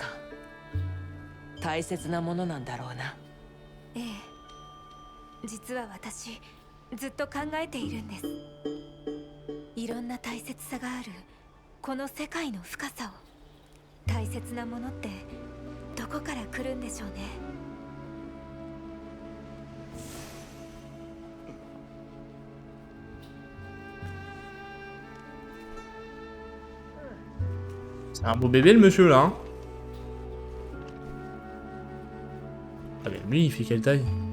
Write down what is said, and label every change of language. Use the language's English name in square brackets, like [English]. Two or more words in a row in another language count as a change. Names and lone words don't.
[Japanese] 大切なものなんだろうな。ええ、実は私ずっと考えているんです。いろんな大切さがあるこの世界の深さを。大切なものってどこから来るんでしょうね。 [French] C'est un beau bébé le monsieur là. Hein. Ah mais lui il fait quelle taille?